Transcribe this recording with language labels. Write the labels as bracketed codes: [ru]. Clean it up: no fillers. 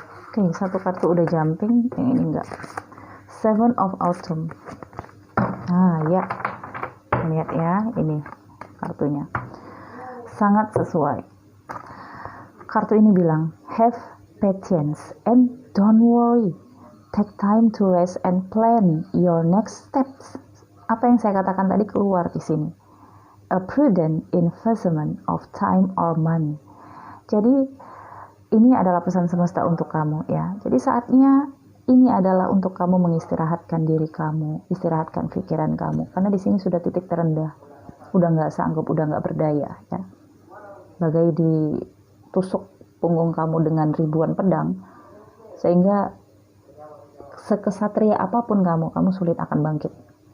[id] Oke, satu kartu udah jumping, yang ini enggak. Seven of Autumn. Ya, lihat ya, ini kartunya sangat sesuai. Kartu ini bilang, [en] have patience and don't worry, take time to rest and plan your next steps. [id] Apa yang saya katakan tadi keluar di sini. [en] A prudent investment of time or money. [id] Jadi ini adalah pesan semesta untuk kamu ya. Jadi saatnya ini adalah untuk kamu mengistirahatkan diri kamu, istirahatkan pikiran kamu. Karena di sini sudah titik terendah, udah nggak sanggup, udah nggak berdaya ya. Bagai ditusuk punggung kamu dengan ribuan pedang, sehingga sekesatria apapun kamu sulit akan bangkit.